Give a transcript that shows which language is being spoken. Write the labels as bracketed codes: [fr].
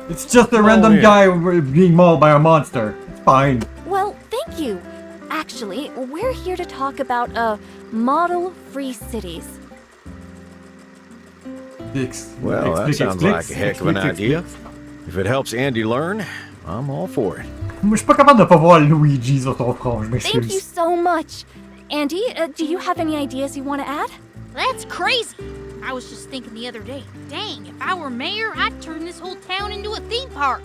[en] It's just a random guy being mauled by a monster. It's fine. Well, thank you. Actually, we're here to talk about model-free cities. Well, that sounds like a heck of an idea. If it helps Andy learn, I'm all for it. [fr] Je suis pas capable de pas voir Luigi sur ton front, je m'excuse. [en] Thank you so much. Andy, do you have any ideas you want to add? That's crazy. I was just thinking the other day, dang, if I were mayor, I'd turn this whole town into a theme park.